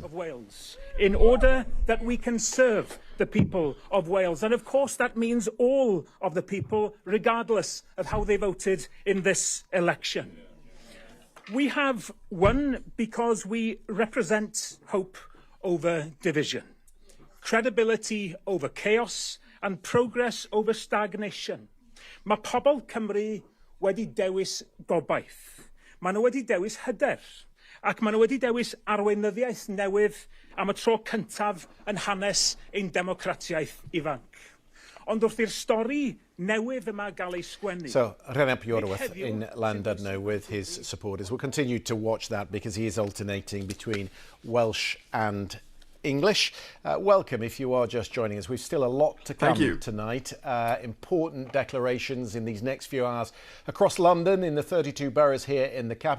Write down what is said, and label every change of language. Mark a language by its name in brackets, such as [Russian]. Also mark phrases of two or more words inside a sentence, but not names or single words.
[English] Of Wales, in order that we can serve the people of Wales, and of course that means all of the people, regardless of how they voted in this election. We have won because we represent hope over division, credibility over chaos, and progress over stagnation. [Welsh] Mae pobl Cymru wedi dewis gobaith. Mae nhw wedi dewis hyder, ac mae nhw wedi dewis arweinyddiaeth newydd am y tro cyntaf yn hanes ein democratiaeth ifanc. Ond wrth i'r stori newydd yma gael ei sgwennu. [English] So, Rhena Pyorwerth in Llandudno with his supporters. We'll continue to watch that because he is alternating between Welsh and English. Welcome if you are just joining us. We've still a lot to come tonight. Important declarations in these next few hours across London, in the 32 boroughs here in the capital.